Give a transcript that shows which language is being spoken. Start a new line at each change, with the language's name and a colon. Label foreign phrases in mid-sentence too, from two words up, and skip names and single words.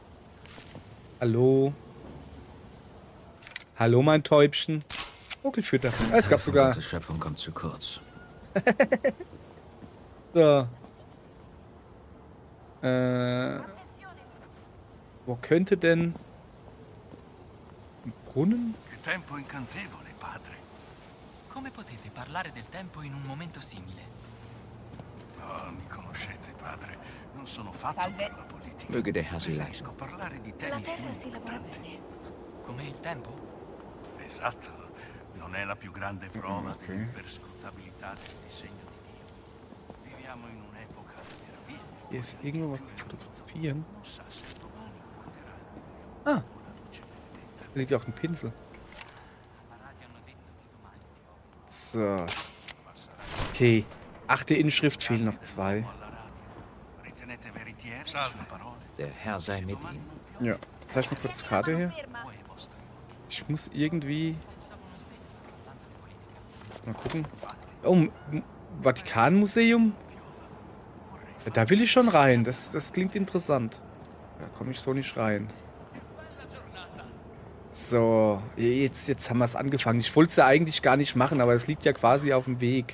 German: Hallo. Hallo, mein Täubchen. Vogelfütter. Ah, es gab Von sogar. Gottes Schöpfung kommt zu kurz. So. Wo könnte denn ein Brunnen?
Italian: Che tempo incantevole, padre. Come potete parlare del tempo in un momento simile? Oh, mi conoscete, padre. Non sono fatto Salve. per la politica.
German: Möge der Herr sie leiten.
Italian: Preferisco parlare di La temi più terra si lavora importanti. bene. Come il tempo? Esatto. Non è la più grande prova dell'imperscrutabilità del disegno di Dio. Viviamo in un'epoca di meraviglie.
German: Hier ist irgendwo was zu fotografieren.
Italian: Non sa se domani porterà Ah, la luce benedetta.
German: da liegt auch ein Pinsel.
Italian: Alla radio hanno detto che domani piove.
German: So. Okay. 8. Inschrift, fehlen noch 2.
Italian: Alla radio. Ritenete veritiere le sue parole?
German: Der Herr sei mit ihm. Ja. Zeig mal kurz die Karte her. Voi e i vostri occhi. Ich muss irgendwie.
Italian: Pensavo lo stesso, tanto in politica.
German: Mal gucken. Oh, Vatikanmuseum? Ja, da will ich schon rein. Das klingt interessant. Da komme ich so nicht rein. So, jetzt haben wir es angefangen. Ich wollte es ja eigentlich gar nicht machen, aber es liegt ja quasi auf dem Weg.